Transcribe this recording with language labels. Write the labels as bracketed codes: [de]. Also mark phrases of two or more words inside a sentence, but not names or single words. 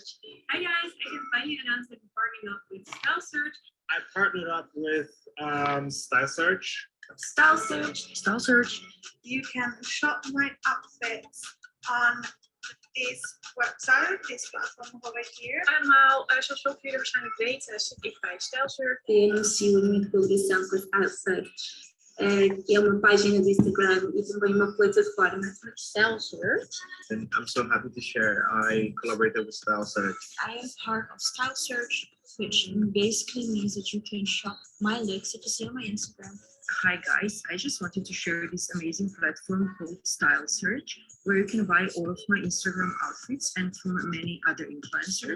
[en] Hi guys, I can finally announce that I'm partnering up with Stylesearch. I partnered up with Stylesearch. Stylesearch. You can shop my outfits on this website, this platform over here. [nl] Allemaal, zoals veel van jullie waarschijnlijk weten, zit ik bij Stylesearch. [pt] Temos uma produção com Stylesearch, que é uma página do Instagram e também uma plataforma para Stylesearch. [en] And I'm so happy to share. I collaborated with Stylesearch. I am part of Stylesearch, which basically means that you can shop my looks that you see on my Instagram. Hi guys, I just wanted to share this amazing platform called Stylesearch, where you can buy all of my Instagram outfits and from many other influencers.